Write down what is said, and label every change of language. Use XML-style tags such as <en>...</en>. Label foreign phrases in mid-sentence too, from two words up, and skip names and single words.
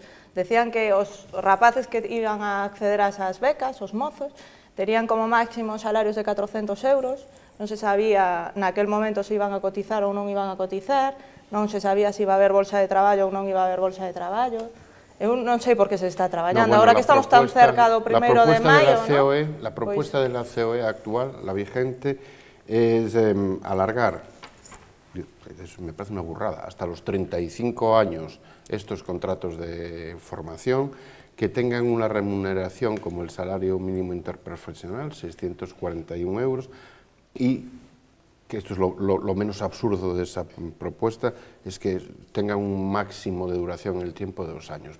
<gl>Decían que os rapaces que</gl> <es>iban a acceder a esas becas,</es> <gl>os mozos, terían como máximo salarios de 400 euros, non se sabía naquel momento se</gl> <es>iban a cotizar</es> <gl>ou non</gl> <es>iban a cotizar,</es> <gl>non se sabía se</gl> <es>iba a haber</es> <gl>bolsa de traballo ou non</gl> <es>iba a haber</es> <gl>bolsa de traballo. Eu non sei por que se está traballando, agora que estamos tan cerca do 1 de maio,</gl> <es>La propuesta de la COE actual, la vigente, es alargar, me parece una burrada, hasta los 35 años estos contratos de formación que tengan una remuneración como el salario mínimo interprofesional, 641 euros, y que esto es lo menos absurdo de esa propuesta, es que tengan un máximo de duración en el tiempo de 2 años.</es>